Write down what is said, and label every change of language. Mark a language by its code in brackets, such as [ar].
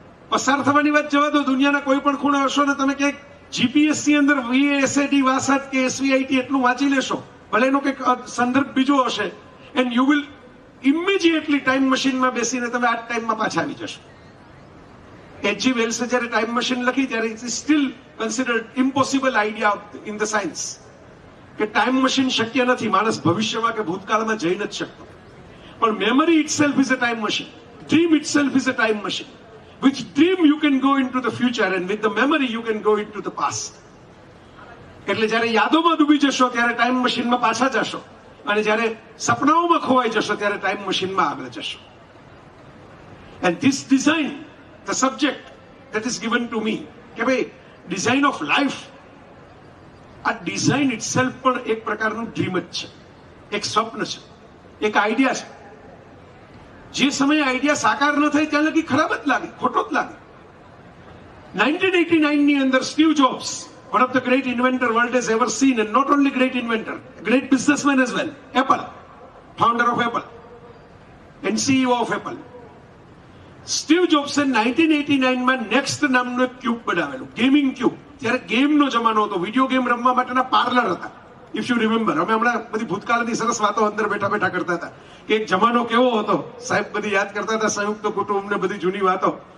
[gu] પસાર થવાની વાત જવા દો, દુનિયાના કોઈ પણ ખૂણે હશો ને તમે ક્યાંક જીપીએસ ની અંદર VASAT વાસાદ કે SVIT એટલું વાંચી લેશો, ભલે એનો કંઈક સંદર્ભ બીજો હશે, [en] and you will immediately [gu] time મશીનમાં બેસીને તમે આ ટાઈમમાં પાછા આવી જશો. H.G. વેલ્સે જ્યારે ટાઈમ મશીન લખી ત્યારે [en] it is still considered impossible idea in the science, [gu] કે ટાઈમ મશીન શક્ય નથી, માણસ ભવિષ્યમાં કે ભૂતકાળમાં જઈ નથી શકતો. [en] પણ memory itself is a time machine. Dream itself is a time machine. With dream you can go into the future and with the memory you can go into the past. [gu] એટલે જ્યારે યાદોમાં ડૂબી જશો ત્યારે ટાઈમ મશીનમાં પાછા જશો, અને જ્યારે સપનાઓમાં ખોવાઈ જશો ત્યારે ટાઈમ મશીનમાં આગળ જશો. [en] And this design, the subject that is given to me, [gu] કે ભાઈ ડિઝાઇન ઓફ લાઈફ, આ ડિઝાઇન ઇટસેલ્ફ પણ એક પ્રકારનું ડ્રીમ જ છે, એક સ્વપ્ન છે, એક આઈડિયા છે. જે સમયે આઈડિયા સાકાર ન થાય ત્યાં લગી ખરાબ જ લાગે, ખોટો જ લાગે. 1989 ની અંદર [en] Steve Jobs, one of the great inventor world has ever seen, and not only great inventor, great businessman as well, Apple, founder of Apple and CEO of Apple. [gu] Steve જોબ્સે 1989 માં નેક્સ્ટ નામનું એક ક્યુબ બનાવેલું, gaming cube. ત્યારે ગેમનો જમાનો હતો, video game રમવા માટેના parlour હતા. [en] if you remember, [gu] અમે હમણાં બધી ભૂતકાળની સરસ વાતો અંદર બેઠા બેઠા કરતા હતા કે એક જમાનો કેવો હતો. સાહેબ બધી યાદ કરતા હતા, સંયુક્ત કુટુંબ ને બધી જૂની વાતો.